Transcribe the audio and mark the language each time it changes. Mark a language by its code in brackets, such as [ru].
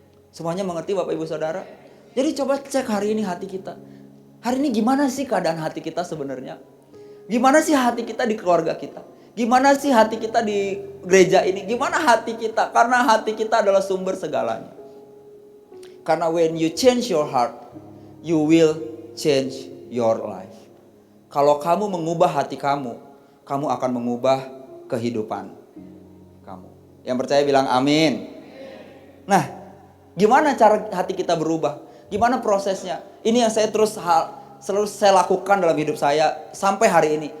[id] Semuanya mengerti Bapak Ibu Saudara? Jadi coba cek hari ini hati kita. Hari ini gimana sih keadaan hati kita sebenarnya? Gimana sih hati kita di keluarga kita? Gimana sih hati kita di gereja ini? Gimana hati kita? Karena hati kita adalah sumber segalanya. Karena [en] when you change your heart, you will change your life. [id] Kalau kamu mengubah hati kamu, kamu akan mengubah kehidupan kamu. Yang percaya bilang amin. Nah, gimana cara hati kita berubah? Gimana prosesnya? Ini yang saya selalu saya lakukan dalam hidup saya sampai hari ini.